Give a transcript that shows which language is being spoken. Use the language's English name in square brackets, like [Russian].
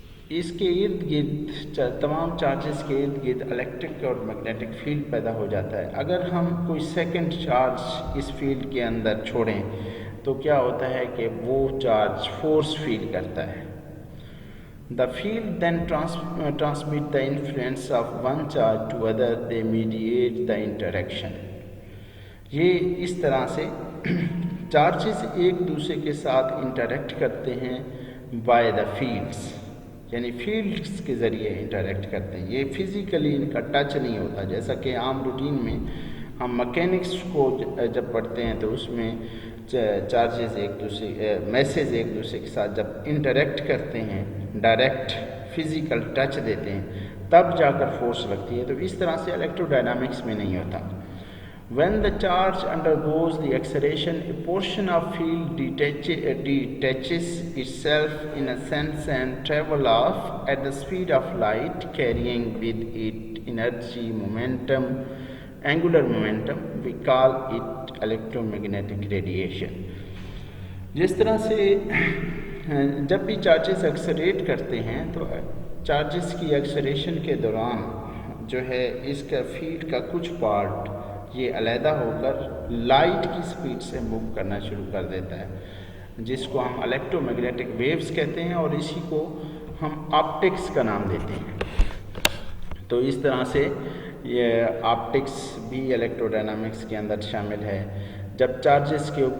[Urdu] اس کے ارد گرد تمام چارجز کے ارد گرد الیکٹرک اور میگنیٹک فیلڈ پیدا ہو جاتا ہے. اگر ہم کوئی سیکنڈ چارج اس فیلڈ کے اندر چھوڑیں تو کیا ہوتا ہے کہ وہ چارج فورس فیل کرتا ہے. [English] The field then transmit the influence of one charge to other. They mediate the interaction. [Urdu] یہ اس طرح سے چارجز ایک دوسرے کے ساتھ انٹریکٹ کرتے ہیں [English] by the fields, [Urdu] یعنی فیلڈس کے ذریعے انٹریکٹ کرتے ہیں. یہ فزیکلی ان کا ٹچ نہیں ہوتا، جیسا کہ عام روٹین میں ہم مکینکس کو جب پڑھتے ہیں تو اس میں چارجز میسز ایک دوسرے کے ساتھ جب انٹریکٹ کرتے ہیں، ڈائریکٹ فزیکل ٹچ دیتے ہیں، تب جا کر فورس لگتی ہے. تو اس طرح سے الیکٹرو ڈائنامکس میں نہیں ہوتا. [English] When the charge undergoes the acceleration, a portion of field detaches itself in a sense and travels off at the speed of light, carrying with it energy, momentum, angular momentum. We call it electromagnetic radiation. [Urdu] جس طرح سے جب بھی charges accelerate کرتے ہیں تو charges کی acceleration کے دوران جو ہے اس کا فیلڈ کا کچھ پارٹ یہ علیحدہ ہو کر لائٹ کی سپیڈ سے موو کرنا شروع کر دیتا ہے، جس کو ہم الیکٹرو میگنیٹک ویوز کہتے ہیں، اور اسی کو ہم آپٹکس کا نام دیتے ہیں۔ تو اس طرح سے یہ آپٹکس بھی الیکٹرو ڈائنامکس کے اندر شامل ہے۔ جب چارجز